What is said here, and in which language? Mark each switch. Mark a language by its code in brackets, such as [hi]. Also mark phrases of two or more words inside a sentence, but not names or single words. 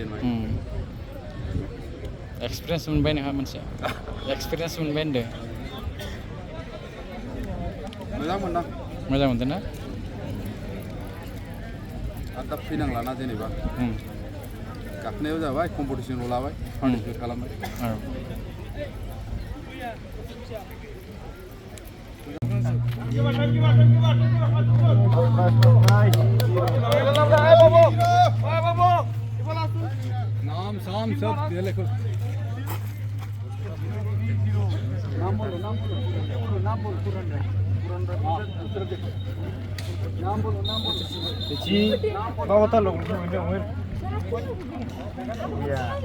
[brx] एक्सपिरियेन्स मोनबाय नोंहा मोनसे एक्सपिरियेन्स मोनबाय होनदों मोजां मोनदों ना आरो दा फैनांलाना जेनेबा गाखोनायाव जाबाय कम्पिटिसनखौ लाबाय पार्टिसिपेट खालामबाय [hi] नाम शाम सब लिखो नाम बोलो जी बाबा तो लोग ya